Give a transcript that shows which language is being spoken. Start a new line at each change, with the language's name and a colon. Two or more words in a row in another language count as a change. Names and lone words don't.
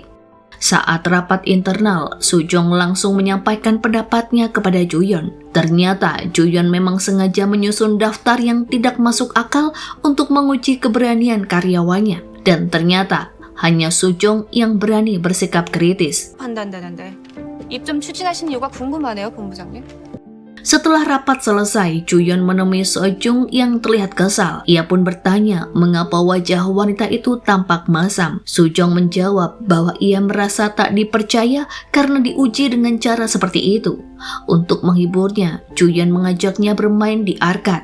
Indonesian: Saat rapat internal, Sujong langsung menyampaikan pendapatnya kepada Juyeon. Ternyata Juyeon memang sengaja menyusun daftar yang tidak masuk akal untuk menguji keberanian karyawannya. Dan ternyata hanya Sujong yang berani bersikap kritis.
Korean: 판단되는데 입 좀 추진하신 이유가 궁금하네요, 본부장님.
Indonesian: Setelah rapat selesai, Juyeon menemui Sojung yang terlihat kesal. Ia pun bertanya mengapa wajah wanita itu tampak masam. Sujong menjawab bahwa ia merasa tak dipercaya karena diuji dengan cara seperti itu. Untuk menghiburnya, Juyeon mengajaknya bermain di arkad.